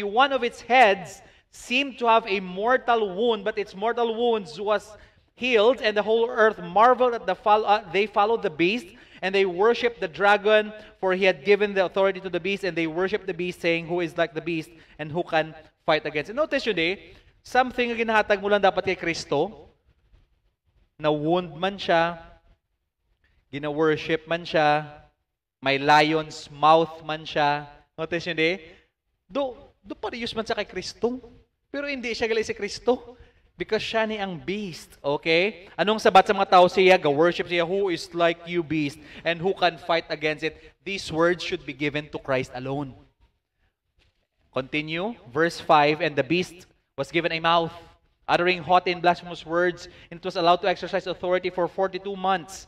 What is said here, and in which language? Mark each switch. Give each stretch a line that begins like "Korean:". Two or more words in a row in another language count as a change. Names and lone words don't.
English: One of its heads seemed to have a mortal wound, but its mortal wounds was healed, and the whole earth marveled at they followed the beast, and they worshipped the dragon, for he had given the authority to the beast, and they worshipped the beast, saying, who is like the beast, and who can fight against it?
Hiligaynon: Notice yun something na ginahatag mo lang dapat kay Kristo, na wound man siya, gina-worship man siya, may
English: lion's mouth
Hiligaynon: man siya. Notice yun do parehas man siya kay Kristo, pero hindi siya gali si Kristo. Because siya ni ang beast, okay? Anong sabat sa mga tao siya? Ga-worship siya,
English: who is like you, beast, and who can fight against it? These words should be given to Christ alone. Continue, verse 5, and the beast was given a mouth, uttering haughty and blasphemous words, and it was allowed to exercise authority for 42 months.